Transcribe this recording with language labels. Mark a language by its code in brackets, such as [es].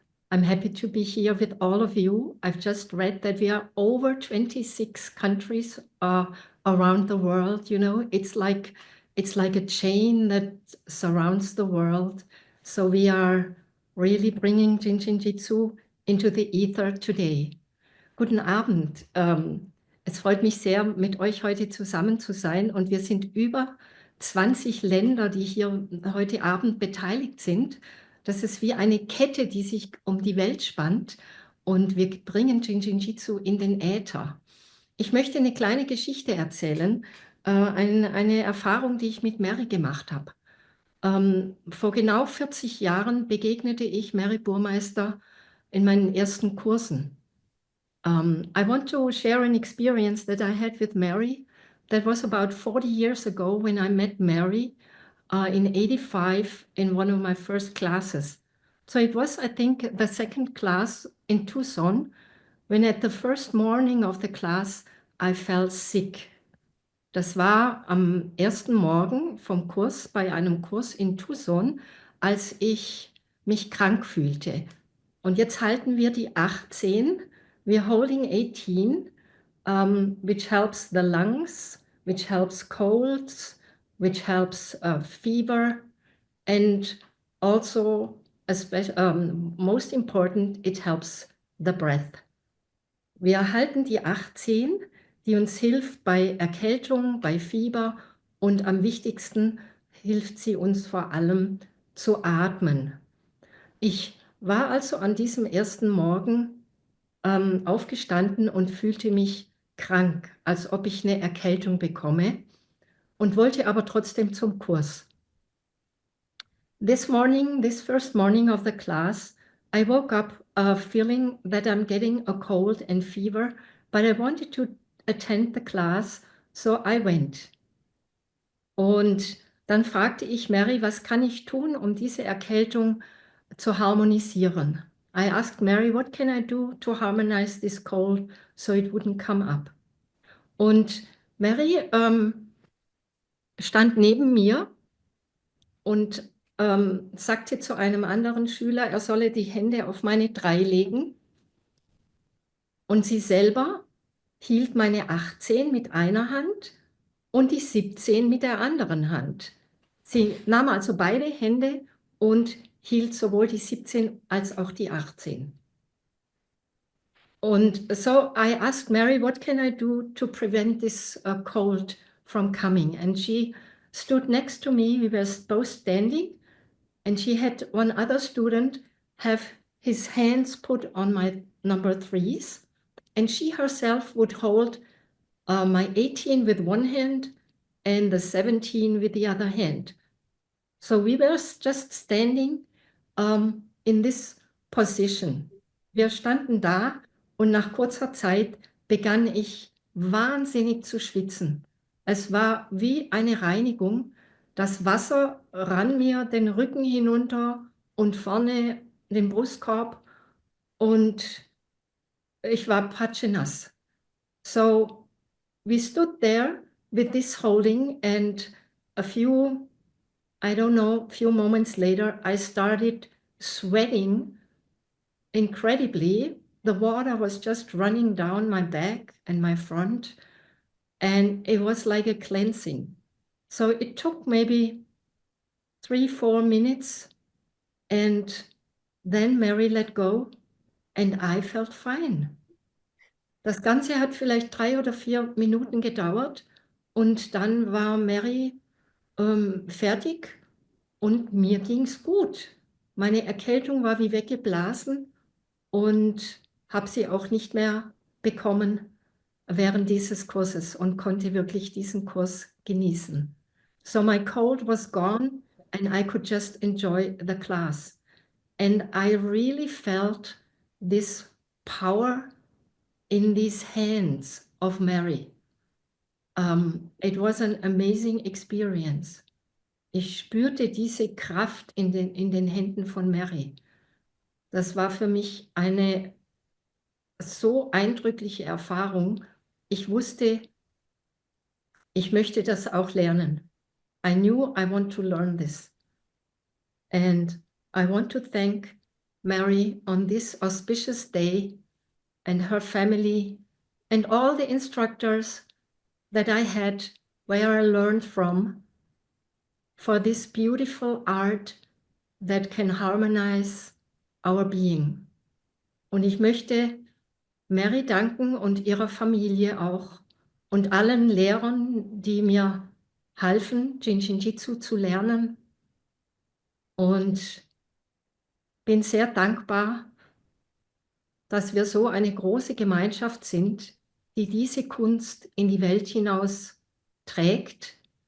[en] I'm happy to be here with all of you. I've just read that we are over 26 countries around the world. You know, it's like a chain that surrounds the world. So we are really bringing Jin Shin Jyutsu into the ether today. [de] Guten Abend. Es freut mich sehr, mit euch heute zusammen zu sein. Und wir sind über 20 Länder, die hier heute Abend beteiligt sind. Das ist wie eine Kette, die sich um die Welt spannt. Und wir bringen Jin Shin Jyutsu in den Äther. Ich möchte eine kleine Geschichte erzählen. Eine Erfahrung, die ich mit Mary gemacht habe. Vor genau 40 Jahren begegnete ich Mary Burmeister in meinen ersten Kursen. [en] I want to share an experience that I had with Mary. That was about 40 years ago when I met Mary in 85 in one of my first classes. So it was, I think, the second class in Tucson, when at the first morning of the class I felt sick. [de] Das war am ersten Morgen vom Kurs, bei einem Kurs in Tucson, als ich mich krank fühlte. Und jetzt halten wir die 18. [en] We're holding 18, which helps the lungs, which helps colds, which helps fever, and also, most important, it helps the breath. [de] Wir halten die 18, die uns hilft bei Erkältung, bei Fieber und am wichtigsten hilft sie uns vor allem zu atmen. Ich war also an diesem ersten Morgen aufgestanden und fühlte mich krank, als ob ich eine Erkältung bekomme und wollte aber trotzdem zum Kurs. [en] This first morning of the class, I woke up feeling that I'm getting a cold and fever, but I wanted to attend the class, so I went. [de] Und dann fragte ich Mary, was kann ich tun, um diese Erkältung zu harmonisieren? [en] I asked Mary, what can I do to harmonize this cold so it wouldn't come up? [de] Und Mary stand neben mir und sagte zu einem anderen Schüler, er solle die Hände auf meine 3 legen. Und sie selber hielt meine 18 mit einer Hand und die 17 mit der anderen Hand. Sie nahm also beide Hände und hielt sowohl die 17 als auch die 18. [en] Und so I asked Mary, what can I do to prevent this cold from coming? And she stood next to me. We were both standing, and she had one other student have his hands put on my number 3s, and she herself would hold my 18 with one hand and the 17 with the other hand. So we were just standing in this position. [de] Wir standen da und nach kurzer Zeit begann ich wahnsinnig zu schwitzen. Es war wie eine Reinigung. Das Wasser rann mir den Rücken hinunter und vorne den Brustkorb und ich war patschenass. [en] So we stood there with this holding, and a few moments later, I started sweating incredibly. The water was just running down my back and my front, and it was like a cleansing. So it took maybe 3-4 minutes, and then Mary let go, and I felt fine. [de] Das Ganze hat vielleicht 3 oder 4 Minuten gedauert und dann war Mary fertig und mir ging's gut. Meine Erkältung war wie weggeblasen und habe sie auch nicht mehr bekommen während dieses Kurses und konnte wirklich diesen Kurs genießen. [en] So my cold was gone and I could just enjoy the class. And I really felt this power in these hands of Mary. It was an amazing experience. [de] Ich spürte diese Kraft in den Händen von Mary. Das war für mich eine so eindrückliche Erfahrung. Ich wusste, ich möchte das auch lernen. [en] I knew I want to learn this. And I want to thank Mary on this auspicious day and her family and all the instructors that I had where I learned from for this beautiful art that can harmonize our being. [de] Und ich möchte Mary danken und ihrer Familie auch und allen Lehrern, die mir halfen, Jin Shin Jyutsu zu lernen. Und bin sehr dankbar, dass wir so eine große Gemeinschaft sind, die diese Kunst in die Welt hinaus trägt.